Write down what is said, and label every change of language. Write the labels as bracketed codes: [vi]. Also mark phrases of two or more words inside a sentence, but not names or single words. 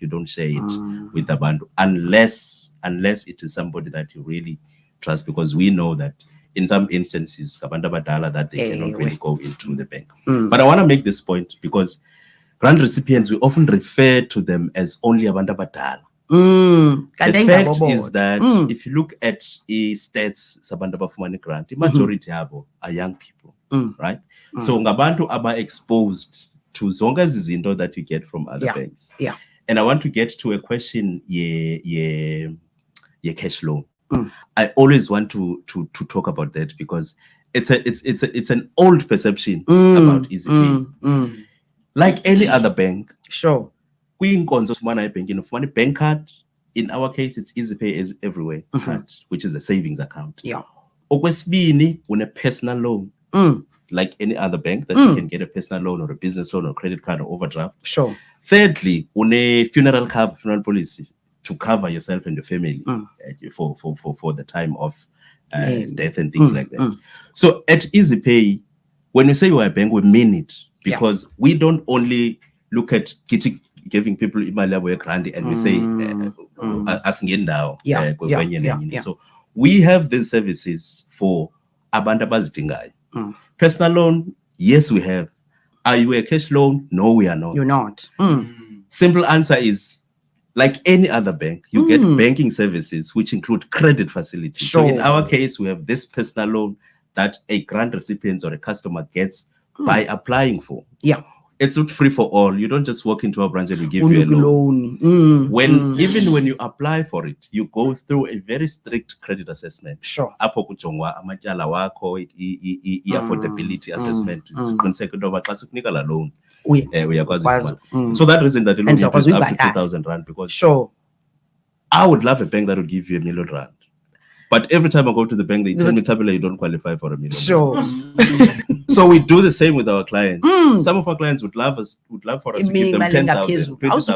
[en] You don't share it with the band unless it is somebody that you really trust, because we know that in some instances, that they cannot really go into the bank. But I want to make this point because grant recipients, we often refer to them as only [xh] abantu abadala. [en] The fact is that if you look at stats [xh] sabantu abafumana grant, [en] the majority abo are young people, right? So [xh] ngabantu aba [en] exposed to [xh] zonke izinto [en] that you get from other banks. And I want to get to a question ye cash loan. I always want to talk about that because it's an old perception about EasyPay. Like any other bank, [xh] kwinkonzo ufumana ebhankini ufumana [en] bank card. In our case, it's EasyPay is everywhere, which is a savings account. [xh] Okwesibini, une [en] personal loan, like any other bank that you can get a personal loan or a business loan or credit card or overdraft. Thirdly, une funeral policy to cover yourself and your family for the time of death and things like that. So at EasyPay, when we say we're a bank, we mean it, because we don't only look at giving people imali grant and we say so we have these services for [xh] abantu abazidingayo. [en] Personal loan, yes, we have. Are you a cash loan? No, we are not. You're not. Simple answer is, like any other bank, you get banking services which include credit facilities. So in our case, we have this personal loan that a grant recipient or a customer gets by applying for. It's not free for all. You don't just walk into a branch and we give you a loan. Even when you apply for it, you go through a very strict credit assessment. [xh] Apho kujongwa amatyala wakho, [en] affordability assessment. [xh] Siqiniseke into yoba xa sikunika la loan, uyakwazi ukufumana. [en] So that reason that the loan is up to 50,000 rand, because I would love a bank that would give you R1 million. But every time I go to the bank, they tell me, Tabula, you don't qualify for R1 million. So we do the same with our clients. Some of our clients would love for us to give them 10,000, 20,000.